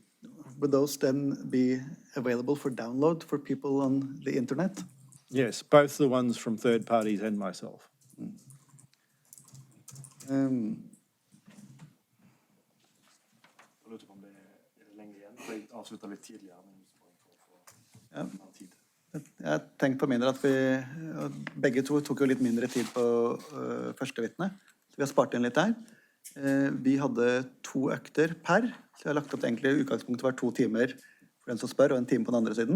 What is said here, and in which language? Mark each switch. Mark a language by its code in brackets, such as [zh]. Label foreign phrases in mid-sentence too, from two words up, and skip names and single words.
[en] Would those then be available for download for people on the internet? Yes, both the ones from third parties and myself. [no] Craig avslutta litt tidligere, men Ja. tid. Jeg tenkte på min del at begge to tok jo litt mindre tid på første vitne, så vi har spart inn litt der. Vi hadde 2 økter per, så jeg har lagt opp til egentlig utgangspunktet var 2 timer for den som spør, og 1 time på den andre siden.